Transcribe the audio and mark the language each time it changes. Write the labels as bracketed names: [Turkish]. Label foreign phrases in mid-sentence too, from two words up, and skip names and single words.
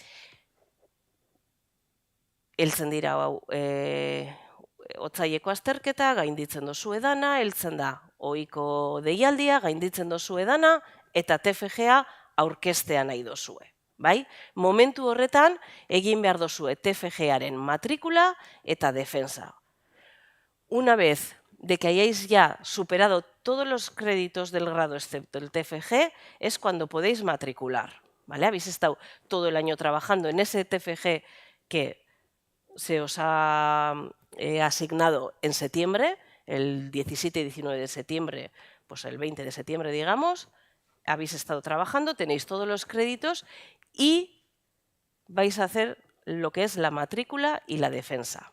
[Basque] Heltzen dira otsaileko azterketa, gainditzen dozu edana, heltzen da ohiko deialdia, gainditzen dozu edana eta TFG-a aurkeztea nahi dozue. Bai? Momentu horretan egin behar dozue TFG-aren matrikula eta defensa. [Spanish] Una vez de que hayáis ya superado todos los créditos del grado excepto el TFG, es cuando podéis matricular. ¿Vale? Habéis estado todo el año trabajando en ese TFG que se os ha asignado en septiembre, el 17 y 19 de septiembre, pues el 20 de septiembre, digamos, habéis estado trabajando, tenéis todos los créditos y vais a hacer lo que es la matrícula y la defensa.